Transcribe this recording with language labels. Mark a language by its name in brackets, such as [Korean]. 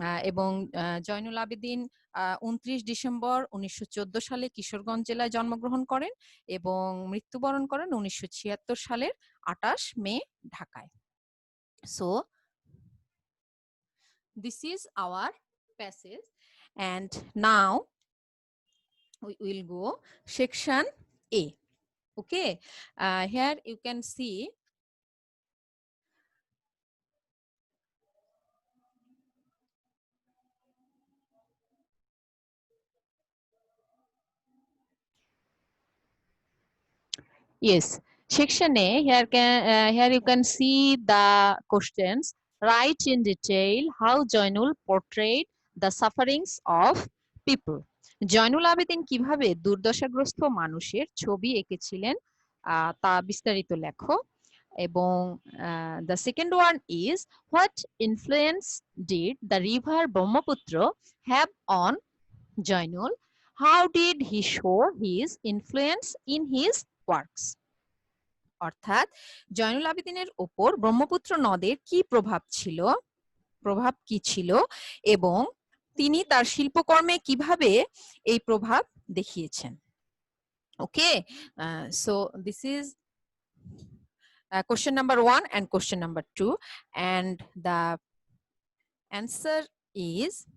[Bangla] এবং জয়নুল আবেদিন 29 ডিসেম্বর 1914 সালে কিশোরগঞ্জ জেলায় জন্মগ্রহণ করেন এবং মৃত্যুবরণ করেন 1976 সালের 28 মে ঢাকায়। [English] So this is our passage, and now we will go section A. Okay, here you can see yes, section A. Here you can see the questions. Write in detail how Jainul portrayed the sufferings of people. [Bangla] Zainul Abedin কিভাবে দুর্দশাগ্রস্ত মানুষের ছবি এঁকেছিলেন তা বিস্তারিত লেখো। [English] এবং the second one is what influence did the river Brahmaputra have on Jainul? How did he show his influence in his works? [Bangla] অর্থাৎ জয়নুল আবেদিনের উপর ব্রহ্মপুত্র নদের কি প্রভাব কি ছিল এবং তিনি তার শিল্পকর্মে কিভাবে এই প্রভাব দেখিয়েছেন। [English] okay, so this is question number 1 and question number 2, and the answer is